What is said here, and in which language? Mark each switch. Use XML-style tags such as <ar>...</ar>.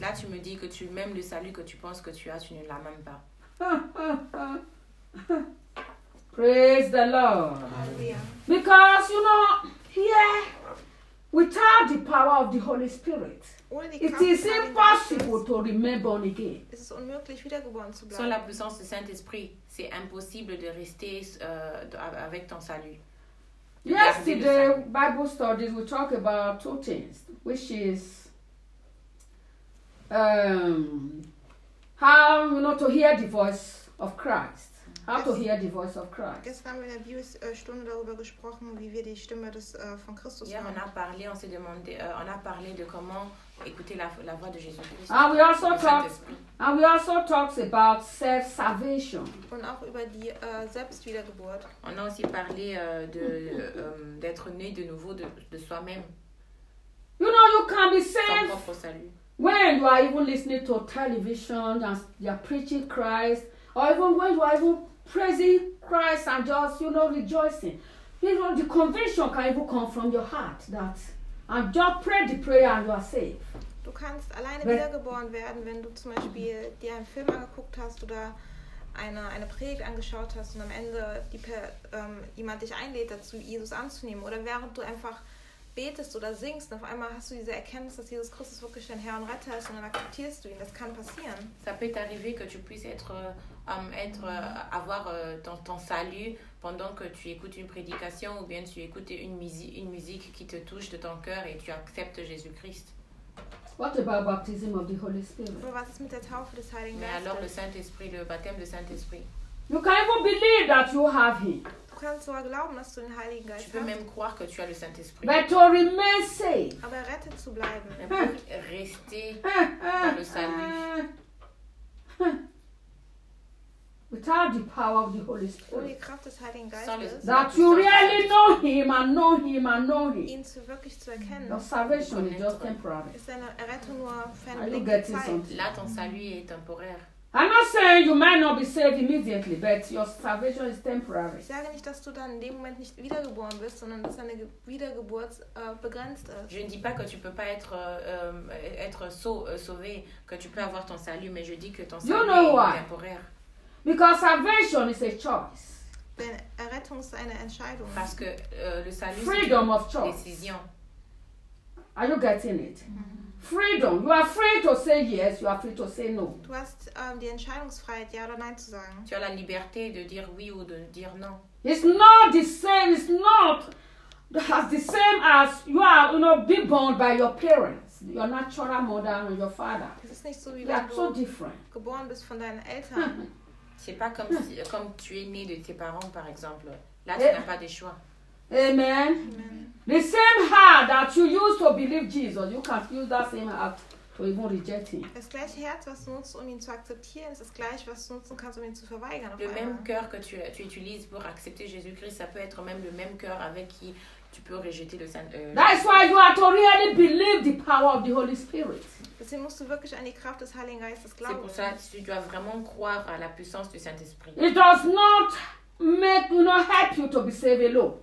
<fr>Là, tu me dis que tu même le salut que tu penses que tu as, tu ne l'as même pas.</fr> <en>Praise the Lord. Hallelujah. Because you know, here, without the power of the Holy Spirit, it is impossible to remain born again.</en> <de>Es ist unmöglich, wiedergeboren zu bleiben.</de> <fr>Sans la puissance du Saint-Esprit, c'est impossible de rester avec ton salut.</fr> <en>Yesterday, Bible studies, we talk about two things, which is how you know to hear the voice of Christ. How to hear the voice of Christ.</en> <de>Gestern haben wir in der Bibelstunde darüber gesprochen, wie wir die Stimme des von Christus hören.</de> <fr>Hier, on a parlé de comment écouter la voix de Jésus Christ.</fr> <en>And we also talked about self-salvation.</en> <de>Und auch über die Selbstwiedergeburt.</de> <fr>On a aussi parlé d'être né de nouveau de soi-même.</fr> <en>You know, you can be saved.</en> <fr>Son propre salut.</fr> <en>When you are even listening to television and you are preaching Christ, or even when you are even praising Christ and just, you know, rejoicing. You know, the conviction can even come from your heart that I'm just pray the prayer and you are safe.</en> <de>Du kannst alleine wiedergeboren werden, wenn du zum Beispiel dir einen Film angeguckt hast oder eine Predigt angeschaut hast und am Ende jemand dich einlädt dazu, Jesus anzunehmen, oder während du einfach betest oder singst und auf einmal hast du diese Erkenntnis, dass Jesus Christus wirklich dein Herr und Retter ist, und dann akzeptierst du ihn. Das kann passieren.</de> <fr>Ça peut arriver que tu puisses avoir ton salut pendant que tu écoutes une prédication ou bien tu écoutes une musique qui te touche de ton cœur et tu acceptes Jésus Christ.</fr> <en>What about baptism of the Holy Spirit?</en> <de>Aber was ist mit der Taufe des Heiligen Geistes?</de> <fr>Mais alors le Saint-Esprit, le baptême du Saint-Esprit.</fr> <en>You can't even believe that you have him.</en> <de>Du kannst sogar glauben, dass du den Heiligen Geist hast.</de> <fr>Tu peux même croire que tu as le Saint-Esprit.</fr> <en>But to remain safe.</en> <de>Aber rettet zu bleiben.</de> <fr>Rester dans le salut.</fr> <en>Without the power of the Holy Spirit.</en> <de>Ohne Kraft des Heiligen Geistes.</de> <en>That you really know him and know him and know him.</en> <de>Ihn wirklich zu erkennen.</de> <en>Your salvation is just temporary.</en> <de>Ist deine Errettung nur für einen kurzen Zeit.</de> <fr>Là, ton salut est temporaire.</fr> <en>I'm not saying you might not be saved immediately, but your salvation is temporary.</en> <de>Ich sage nicht, dass du dann in dem Moment nicht wiedergeboren wirst, sondern dass deine Wiedergeburt begrenzt ist.</de> <fr>Je ne dis pas que tu peux pas être sauvé, que tu peux avoir ton salut, mais je dis que ton salut est temporaire.</fr> <en>Because salvation is a choice.</en> <de>Denn Errettung ist eine Entscheidung.</de> <fr>Parce que le salut</fr> <en>freedom</en> <fr>c'est une</fr> <en>of choice.</en> <fr>Décision.</fr> <en>Are you getting it? Mm-hmm. Freedom. You are free to say yes. You are free to say no.</en> <de>Du hast die Entscheidungsfreiheit, ja oder nein zu sagen.</de> <fr>Tu as la liberté de dire oui ou de dire non.</fr> <en>It's not the same. It's not as the same as you are, you know, being born by your parents, your natural mother and your father.</en> <de>Es ist nicht so wie</de> <en>they are so different.</en> <de>Geboren bist von deinen Eltern.</de> <fr>C'est pas comme si, comme tu es né de tes parents, par exemple. Là, tu n'as pas de choix. Amen. Amen.</fr> <en>The same heart that you used to believe Jesus, you can use that same heart to even reject him.</en> <de>Das gleiche Herz, was du nutzt, ihn zu akzeptieren, ist das gleiche, was du nutzen kannst, ihn zu verweigern.</de> <fr>Le même cœur que tu utilises pour accepter Jésus-Christ, ça peut être même le même cœur avec qui tu peux rejeter le Saint.</fr> <en>That is why you are to really believe the power of the Holy Spirit.</en> <de>Deswegen musst du wirklich an die Kraft des Heiligen Geistes glauben.</de> <fr>C'est pour ça que tu dois vraiment croire à la puissance du Saint-Esprit.</fr> <en>It does not make you not help you to be saved alone.</en>